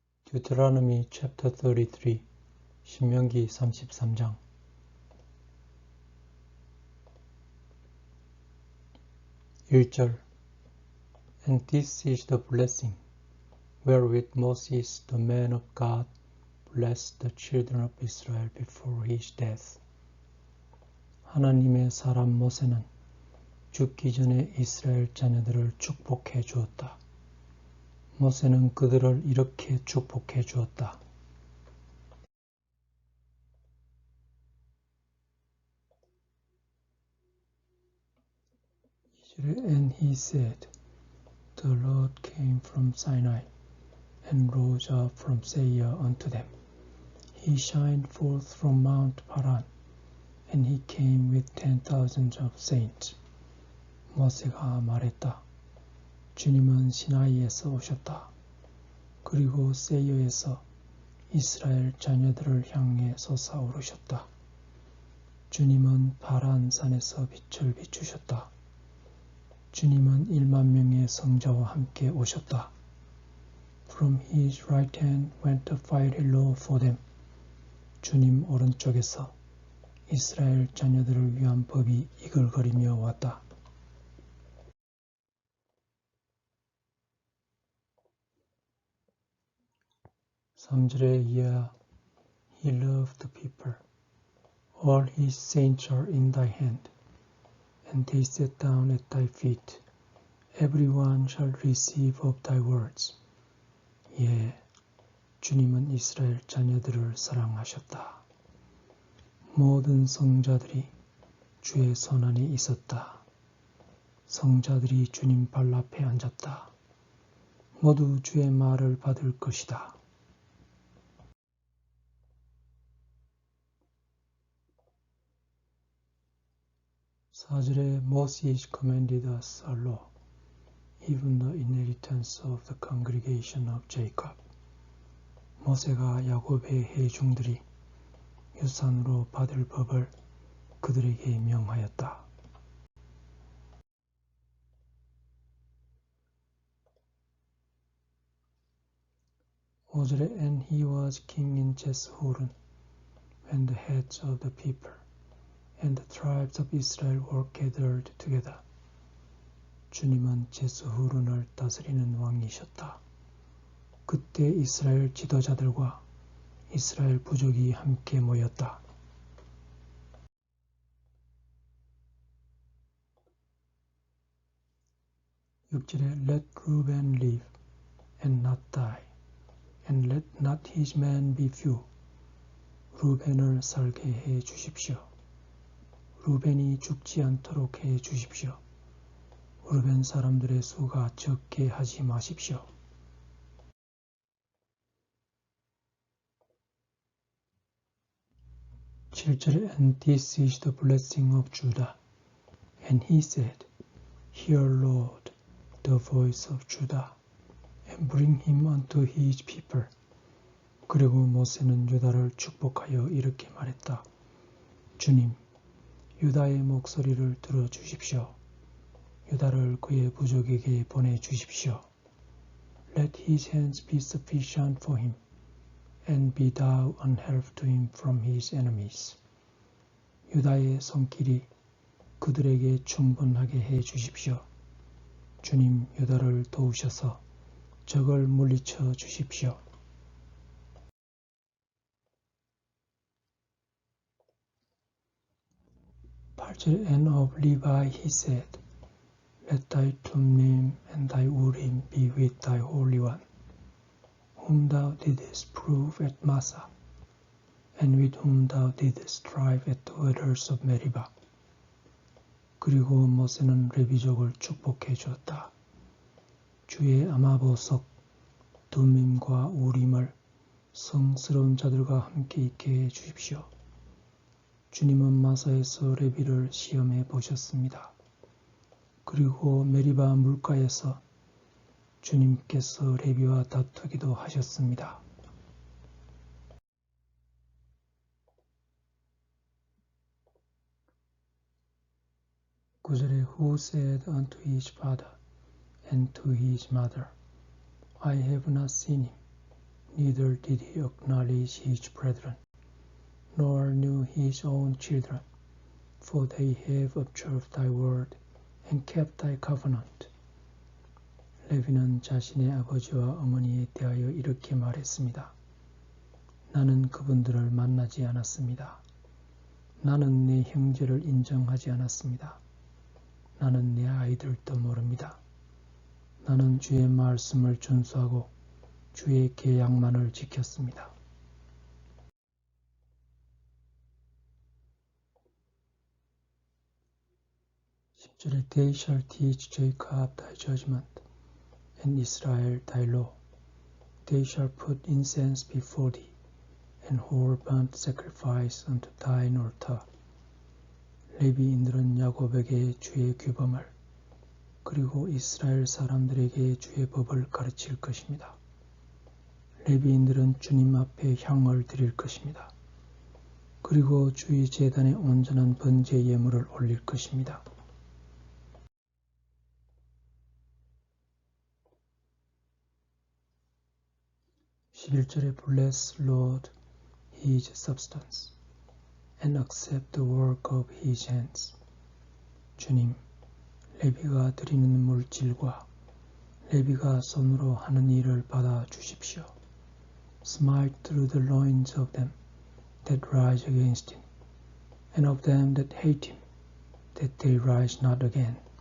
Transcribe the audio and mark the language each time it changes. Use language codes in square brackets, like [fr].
[en] Deuteronomy chapter 33 [ko] 신명기 33장 1절 [en] And this is the blessing wherewith Moses the man of God blessed the children of Israel before his death. [ko] 하나님의 사람 모세는 죽기 전에 이스라엘 자녀들을 축복해 주었다. 모세는 그들을 이렇게 축복해 주었다. [en] And he said, The Lord came from Sinai and rose up from Seir unto them. He shined forth from Mount Paran, and he came with 10,000 of saints. [ko] 모세가 말했다. 주님은 시나이에서 오셨다. 그리고 세이어에서 이스라엘 자녀들을 향해 솟아오르셨다. 주님은 파란 산에서 빛을 비추셨다. 주님은 1만 명의 성자와 함께 오셨다. [en] From his right hand went a fiery law for them. [ko] 주님 오른쪽에서 이스라엘 자녀들을 위한 법이 이글거리며 왔다. 삼절에 [en] Yeah, he loved the people. All his saints are in thy hand, and they sat down at thy feet. Every one shall receive of thy words. [ko] 예, 주님은 이스라엘 자녀들을 사랑하셨다. 모든 성자들이 주의 손안에 있었다. 성자들이 주님 발 앞에 앉았다. 모두 주의 말을 받을 것이다. 사절에 [en] Moses commanded us a law, even the inheritance of the congregation of Jacob. [ko] 모세가 야곱의 회중들이 유산으로 받을 법을 그들에게 명하였다. 오절에 [en] And he was king in Jeshurun, when the heads of the people and the tribes of Israel were gathered together. [ko] 주님은 제스후룬을 다스리는 왕이셨다. 그때 이스라엘 지도자들과 이스라엘 부족이 함께 모였다. 6절에 [en] Let Reuben live and not die, and let not his men be few. [ko] 루벤을 살게 해 주십시오. 루벤이 죽지 않도록 해 주십시오. 루벤 사람들의 수가 적게 하지 마십시오. 7절에 [en] And this is the blessing of Judah. And he said, Hear, Lord, the voice of Judah, and bring him unto his people. [ko] 그리고 모세는 유다를 축복하여 이렇게 말했다. 주님, 유다의 목소리를 들어주십시오. 유다를 그의 부족에게 보내주십시오. [en] Let his hands be sufficient for him, and be thou an help to him from his enemies. [ko] 유다의 손길이 그들에게 충분하게 해 주십시오. 주님, 유다를 도우셔서 적을 물리쳐 주십시오. 8절 [en] And of Levi he said, Let thy Thummim and thy Urim be with thy Holy One, whom thou didst prove at Massah, and with whom thou didst strive at the waters of Meribah. [ko] 그리고 모세는 레위족을 축복해 주었다. 주의 아마보석, 둠밈과 우림을 성스러운 자들과 함께 있게 해 주십시오. 주님은 마사에서 레위를 시험해 보셨습니다. 그리고 메리바 물가에서 주님께서 레위와 다투기도 하셨습니다. 9절에 [en] Who said unto his father and to his mother, I have not seen him, neither did he acknowledge his brethren, nor knew his own children, for they have observed thy word and kept thy covenant. [ko] 레위는 자신의 아버지와 어머니에 대하여 이렇게 말했습니다. 나는 그분들을 만나지 않았습니다. 나는 내 형제를 인정하지 않았습니다. 나는 내 아이들도 모릅니다. 나는 주의 말씀을 준수하고 주의 계약만을 지켰습니다. 10절에 [en] They shall teach Jacob thy judgment, and Israel thy law. They shall put incense before thee, and whole burnt sacrifice unto thine altar. [ko] 레위인들은 야곱에게 주의 규범을 그리고 이스라엘 사람들에게 주의 법을 가르칠 것입니다. 레위인들은 주님 앞에 향을 드릴 것입니다. 그리고 주의 제단에 온전한 번제 예물을 올릴 것입니다. 11절에 [en] Bless Lord his substance and accept the work of his hands. [ko] 주님, 레위가 드리는 물질과 레위가 손으로 하는 일을 받아 주십시오. [en] Smite through the loins of them that rise against him, and of them that hate him, that they rise not again.